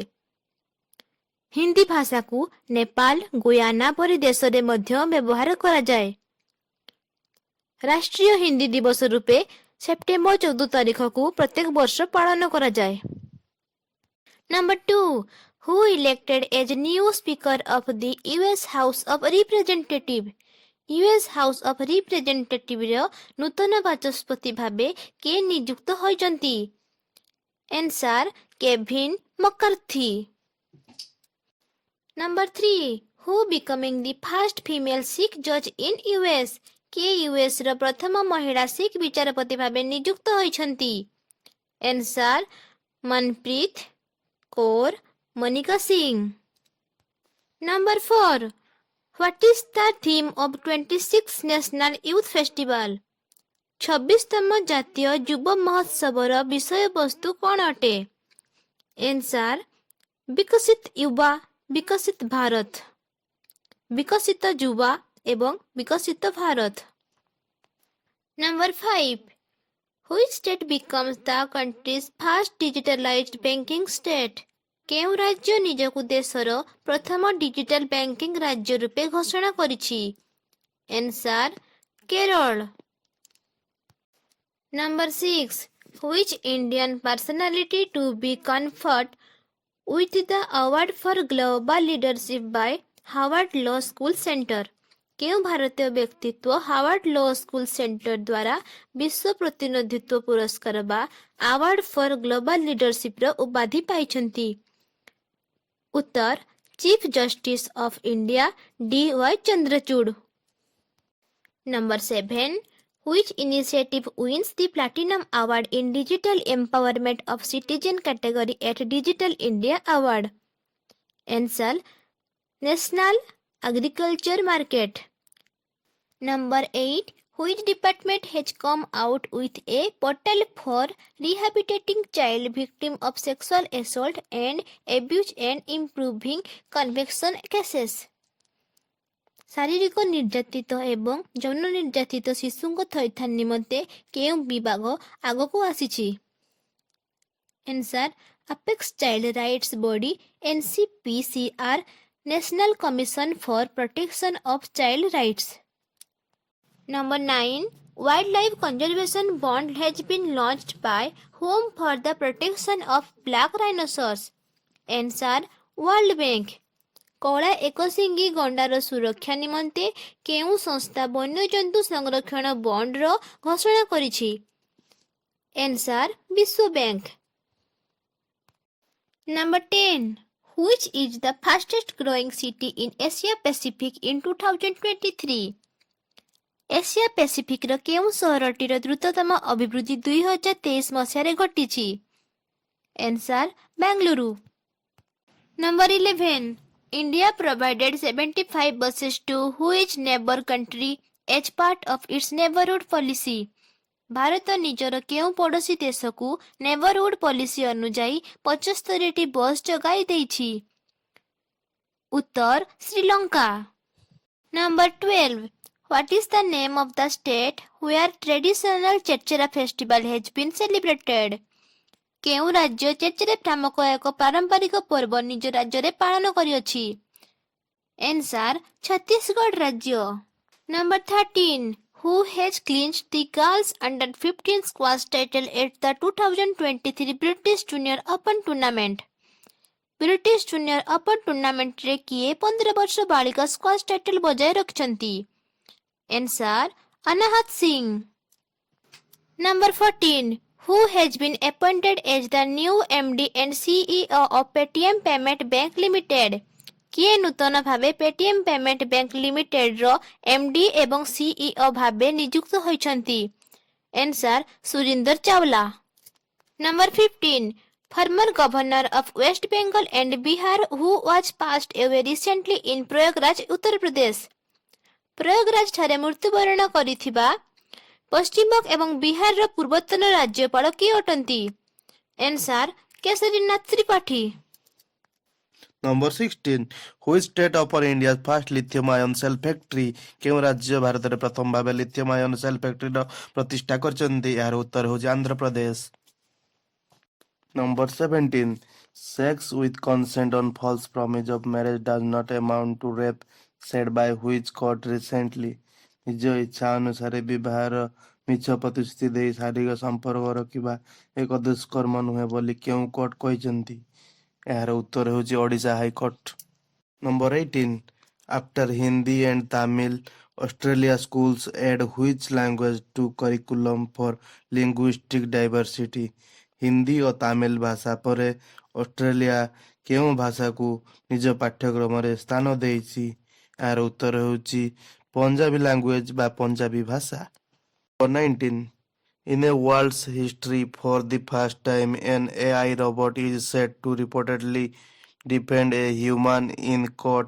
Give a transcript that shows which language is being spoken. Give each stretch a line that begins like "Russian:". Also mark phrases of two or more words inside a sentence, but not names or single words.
Odia: ହିନ୍ଦୀ ଭାଷାକୁ ନେପାଳ, ଗୁୟାନା ପରି ଦେଶରେ ମଧ୍ୟ ବ୍ୟବହାର କରାଯାଏ। ରାଷ୍ଟ୍ରୀୟ ହିନ୍ଦୀ ଦିବସ ରୂପେ ସେପ୍ଟେମ୍ବର 14 ତାରିଖକୁ ପ୍ରତ୍ୟେକ ବର୍ଷ ପାଳନ କରାଯାଏ।
English: Number 2. Who elected as new Speaker of the US House of Representatives?
Odia: US House of Representatives ନୂତନ ବାଚସ୍ପତି ଭାବେ କିଏ ନିଯୁକ୍ତ ହୋଇଛନ୍ତି?
English: Answer: କେଭିନ୍ ମକାର୍ଥୀ। Number 3. Who becoming the first female Sikh judge in US?
Odia: କିଏ US ର ପ୍ରଥମ ମହିଳା ଶିଖ ବିଚାରପତି ଭାବେ ନିଯୁକ୍ତ ହୋଇଛନ୍ତି?
English: Answer: ମନପ୍ରୀତ କୌର ମନିକା ସିଂ। Number 4. What is the theme of 26th National Youth Festival?
Odia: 26ତମ ଜାତୀୟ ଯୁବ ମହୋତ୍ସବର ବିଷୟବସ୍ତୁ କ'ଣ ଅଟେ? Answer: ବିକଶିତ ୟୁବା ବିକଶିତ ଭାରତ, ବିକଶିତ ଯୁବା ଏବଂ ବିକଶିତ ଭାରତ।
English: Number 5. Which state becomes the country's first digitalized banking state?
Odia: କେଉଁ ରାଜ୍ୟ ନିଜକୁ ଦେଶର ପ୍ରଥମ
English: digital banking
Odia: ରାଜ୍ୟ ରୂପେ ଘୋଷଣା କରିଛି?
English: Answer: କେରଳ। Number 6. Which Indian personality to be conferred with the award for global leadership by Harvard Law School Center?
Odia: କେଉଁ ଭାରତୀୟ ବ୍ୟକ୍ତିତ୍ୱ ହାର୍ଭାର୍ଡ ଲ ସ୍କୁଲ ସେଣ୍ଟର ଦ୍ୱାରା ବିଶ୍ୱ ପ୍ରତିନିଧିତ୍ୱ ପୁରସ୍କାର ବା
English: award for global leadershipର
Odia: ଉପାଧି ପାଇଛନ୍ତି? ଉତ୍ତର:
English: Chief Justice of India
Odia: DY ଚନ୍ଦ୍ରଚୂଡ଼।
English: Number 7. Which initiative wins the Platinum Award in Digital Empowerment of Citizen category at Digital India Award? Answer: National Agriculture Market. Number 8. Which department has come out with a portal for rehabilitating child victim of sexual assault and abuse and improving conviction cases?
Odia: ଶାରୀରିକ ନିର୍ଯାତିତ ଏବଂ ଯୌନ ନିର୍ଯାତିତ ଶିଶୁଙ୍କ ଥଇଥାନ ନିମନ୍ତେ କେଉଁ ବିଭାଗ ଆଗକୁ ଆସିଛି?
English: Answer: Apex Child Rights Body NCPCR, National Commission for Protection of Child Rights. Number 9. Wildlife Conservation Bond has been launched by whom for the protection of black rhinoceros? Answer: World Bank.
Odia: କଳା ଏକଶିଙ୍ଗୀ ଗଣ୍ଡାର ସୁରକ୍ଷା ନିମନ୍ତେ କେଉଁ ସଂସ୍ଥା ବନ୍ୟଜନ୍ତୁ ସଂରକ୍ଷଣ ବଣ୍ଡର ଘୋଷଣା କରିଛି?
English: Answer:
Odia: ବିଶ୍ୱ ବ୍ୟାଙ୍କ।
English: Number 10. Which is the fastest growing city in Asia Pacific in 2023?
Odia: ଏସିଆ ପାସିଫିକର କେଉଁ ସହରଟିର ଦ୍ରୁତତମ ଅଭିବୃଦ୍ଧି 2023 ମସିହାରେ ଘଟିଛି?
English: Answer: ବେଙ୍ଗାଲୁରୁ। Number 11. India provided 75 buses to which neighbor country as part of its neighborhood policy?
Odia: ଭାରତ ନିଜର କେଉଁ ପଡ଼ୋଶୀ ଦେଶକୁ
English: neighbourhood policy
Odia: ଅନୁଯାୟୀ 75ଟି ବସ୍ ଯୋଗାଇ ଦେଇଛି? ଉତ୍ତର: ଶ୍ରୀଲଙ୍କା।
English: Number 12. What is the name of the state where traditional Chechera festival has been celebrated?
Odia: କେଉଁ ରାଜ୍ୟ ଚେଚେରେ ନାମକ ଏକ ପାରମ୍ପରିକ ପର୍ବ ନିଜ ରାଜ୍ୟରେ ପାଳନ କରିଅଛି? Answer: ଛତିଶଗଡ଼ ରାଜ୍ୟ।
English: Number 13. Who has clinched the girls under 15 squash title at the 2023 British Junior Open Tournament?
Odia: ବ୍ରିଟିଶ ଜୁନିୟର ଓପନ ଟୁର୍ଣ୍ଣାମେଣ୍ଟରେ କିଏ 15 ବର୍ଷ ବାଳିକା
English: squash title
Odia: ବଜାୟ ରଖିଛନ୍ତି?
English: Answer: ଅନାହତ ସିଂ। Number 14. who has been appointed as the new MD and CEO of Paytm Payment Bank Limited?
Odia: କିଏ ନୂତନ ଭାବେ ପେଟିଏମ୍ ପେମେଣ୍ଟ ବ୍ୟାଙ୍କ ଲିମିଟେଡର MD ଏବଂ CEO ଭାବେ ନିଯୁକ୍ତ ହୋଇଛନ୍ତି?
English: Answer ସୁରିନ୍ଦର ଚାୱଲା. Number 15. Former Governor of West Bengal and Bihar who was passed away recently in Prayagraj, Uttar Pradesh.
Odia: ପ୍ରୟାଗରାଜ ଠାରେ ମୃତ୍ୟୁବରଣ କରିଥିବା ପଶ୍ଚିମବଙ୍ଗ ଏବଂ ବିହାରର ପୂର୍ବତନ ରାଜ୍ୟପାଳ କିଏ ଅଟନ୍ତି?
English: Answer କେଶରୀନାଥ ତ୍ରିପାଠୀ. Number 16. Which state offer India's first lithium ion cell factory?
Odia: କେଉଁ ରାଜ୍ୟ ଭାରତରେ ପ୍ରଥମ ଭାବେ
English: lithium ion cell factoryର
Odia: ପ୍ରତିଷ୍ଠା କରିଛନ୍ତି? ଏହାର ଉତ୍ତର ହେଉଛି ଆନ୍ଧ୍ରପ୍ରଦେଶ.
English: Number 17. Sex with consent on false promise of marriage does not amount to rape, said by which court recently?
Odia: ନିଜ ଇଚ୍ଛା ଅନୁସାରେ ବିବାହର ମିଛ ପ୍ରତିଶ୍ରୁତି ଦେଇ ଶାରୀରିକ ସମ୍ପର୍କ ରଖିବା ଏକ ଦୁଷ୍କର୍ମ ନୁହେଁ ବୋଲି କେଉଁ କୋର୍ଟ କହିଛନ୍ତି? ଏହାର ଉତ୍ତର ହେଉଛି ଓଡ଼ିଶା ହାଇକୋର୍ଟ.
English: Number 18. After Hindi and Tamil, Australia schools add which language to curriculum for linguistic diversity?
Odia: ହିନ୍ଦୀ ଓ ତାମିଲ ଭାଷା ପରେ ଅଷ୍ଟ୍ରେଲିଆ କେଉଁ ଭାଷାକୁ ନିଜ ପାଠ୍ୟକ୍ରମରେ ସ୍ଥାନ ଦେଇଛି? ଏହାର ଉତ୍ତର ହେଉଛି
English: Punjabi language
Odia: ବା ପଞ୍ଜାବୀ ଭାଷା.
English: Number 19. In a world's history, for the first time, an AI robot is said to reportedly defend a human in court.